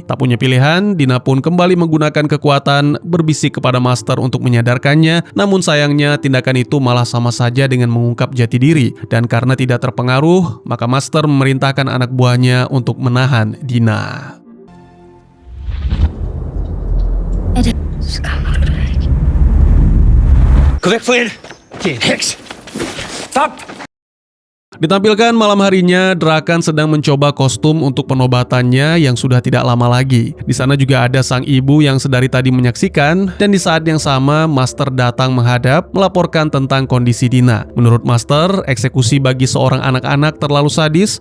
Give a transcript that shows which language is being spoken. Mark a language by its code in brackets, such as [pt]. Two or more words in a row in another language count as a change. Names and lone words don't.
[id] Tak punya pilihan, Dina pun kembali menggunakan kekuatan berbisik kepada Master untuk menyadarkannya. Namun sayangnya tindakan itu malah sama saja dengan mengungkap jati diri. Dan karena tidak terpengaruh, maka Master memerintahkan anak buahnya untuk menahan Dina. [da] Gå væk fra hende. Det er en heks. Stop! [id] Ditampilkan malam harinya, Drakan sedang mencoba kostum untuk penobatannya yang sudah tidak lama lagi. Di sana juga ada sang ibu yang sedari tadi menyaksikan, dan di saat yang sama Master datang menghadap melaporkan tentang kondisi Dina. Menurut Master, eksekusi bagi seorang anak-anak terlalu sadis.